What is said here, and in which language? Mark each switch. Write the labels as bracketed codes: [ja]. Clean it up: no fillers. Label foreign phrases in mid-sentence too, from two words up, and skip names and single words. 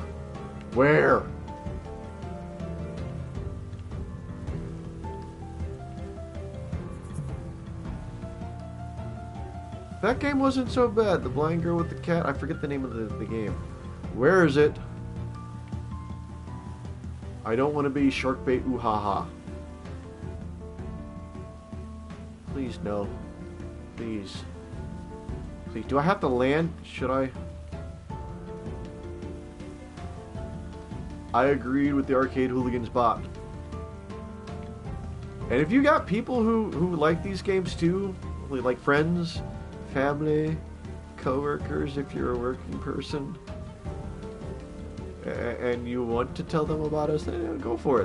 [en] Where? That game wasn't so bad. The blind girl with the cat. I forget the name of the game. Where is it? I don't want to be shark bait ooh ha ha. Please no. Please. Please. Do I have to land? Should I? I agreed with the Arcade Hooligans bot. And if you got people who like these games too, like friends, family, co-workers, if you're a working person, and you want to tell them about us, then go for it.